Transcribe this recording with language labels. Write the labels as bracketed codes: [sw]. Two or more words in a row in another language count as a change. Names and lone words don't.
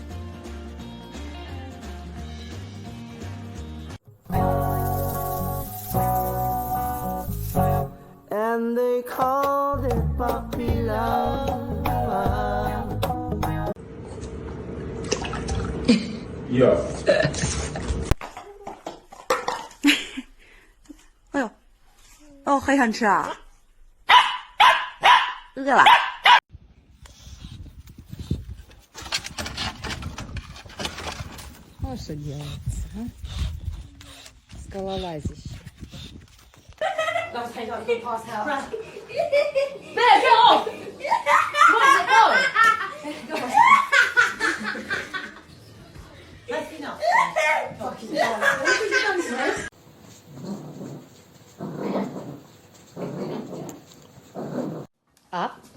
[en] And they called it puppy love. Yeah. [zh] 哎呦，哦，还想吃啊？饿了。 [ru] О, что делается, а? Скалолазище. [en] Let's take out the past house. There, get off! Where's it going? Let's get off. Fucking hell. What have you done, Smith? Up.